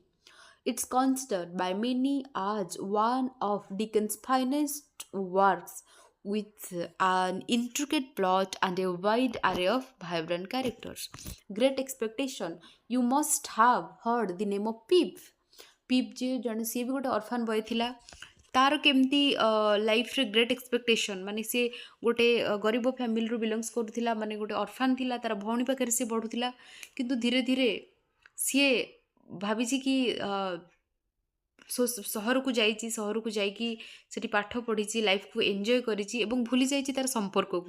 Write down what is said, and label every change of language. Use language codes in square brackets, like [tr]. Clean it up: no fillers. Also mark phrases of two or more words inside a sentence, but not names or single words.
[en] It's considered by many as one of Dickens' finest works with an intricate plot and a wide array of vibrant characters. Great Expectation. You must have heard the name of Pip. [or] ପିପ୍ ଯେ ଜଣେ ସିଏ ବି ଗୋଟେ [en] orphan boy [or] ଥିଲା। ତାର କେମିତି ଲାଇଫ୍ରେ ଗ୍ରେଟ୍ ଏକ୍ସପେକ୍ଟେସନ୍ ମାନେ ସିଏ ଗୋଟେ ଗରିବ ଫ୍ୟାମିଲିରୁ ବିଲଙ୍ଗସ୍ କରୁଥିଲା, ମାନେ ଗୋଟେ ଅର୍ଫାନ୍ ଥିଲା, ତାର ଭଉଣୀ ପାଖରେ ସିଏ ବଢ଼ୁଥିଲା। କିନ୍ତୁ ଧୀରେ ଧୀରେ ସିଏ ଭାବିଛି କି ସହରକୁ ଯାଇକି ସେଠି ପାଠ ପଢ଼ିଛି, ଲାଇଫ୍କୁ ଏନ୍ଜୟ କରିଛି ଏବଂ ଭୁଲି ଯାଇଛି ତାର ସମ୍ପର୍କକୁ।